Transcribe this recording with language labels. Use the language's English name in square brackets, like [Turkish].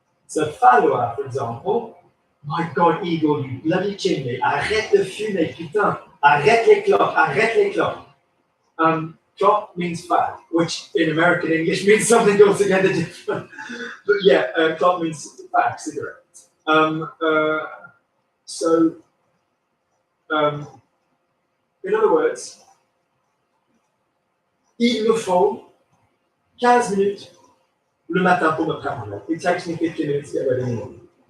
[English] So, falloir, for example, my God, Igor, you bloody chimney, [French] arrête de fumer, putain, arrête les clopes. [English] Clock means fag, which in American English means something altogether different. But yeah, clock means fag, cigarette. So, in other words, [French] il me faut 15 minutes le matin pour me préparer. [English] It takes me 15 minutes to get ready in the morning.